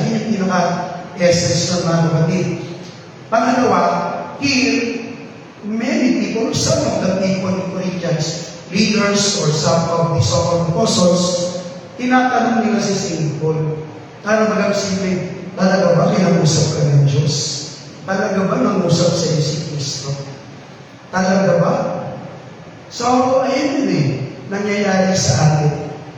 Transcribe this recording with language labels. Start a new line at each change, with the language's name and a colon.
Filipino: Yun yung pinaka-essence ng mga kapatid.
English: Pangalawa, here, many people, some of the people in Corinthians, leaders or some of the so-called apostles,
Filipino: tinatanong nila si
English: St.
Filipino: Paul, ano ba simple, talaga ba kinausap ka ng Diyos? Talaga ba nangusap sa iyo si Kristo? Talaga ba? So, ayun yun nangyayari sa atin.